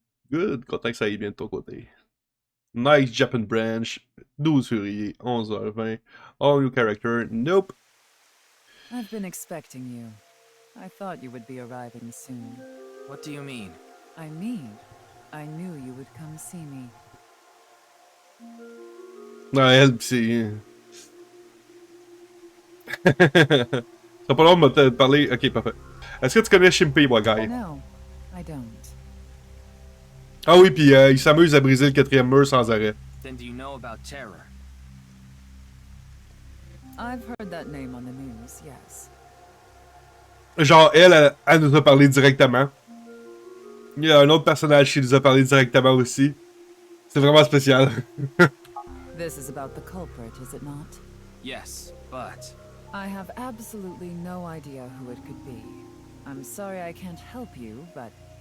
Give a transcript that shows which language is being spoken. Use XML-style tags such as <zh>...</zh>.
<fr>Good, content que ça aille bien de ton côté. Nice Japan Branch, 12 février, 11h20.</fr> <en>All new character, nope. I've been expecting you. I thought you would be arriving soon. What do you mean? I mean, I knew you would come see me.</en> <fr>Non, elle, c'est... T'as pas l'air de me parler... Ok, parfait. Est-ce que tu connais Chimpei Wagai?</fr> <en>No, I don't.</en> <fr>Ah oui, puis il s'amuse à briser le 4e mur sans arrêt.</fr> <en>Then do you know about Terror? I've heard that name on the news, yes.</en> <fr>Genre, elle nous a parlé directement. Il y a un autre personnage qui nous a parlé directement aussi. C'est vraiment spécial.</fr> <en>This is about the culprit, is it not? Yes, but... I have absolutely no idea who it could be. I'm sorry I can't help you, but...</en>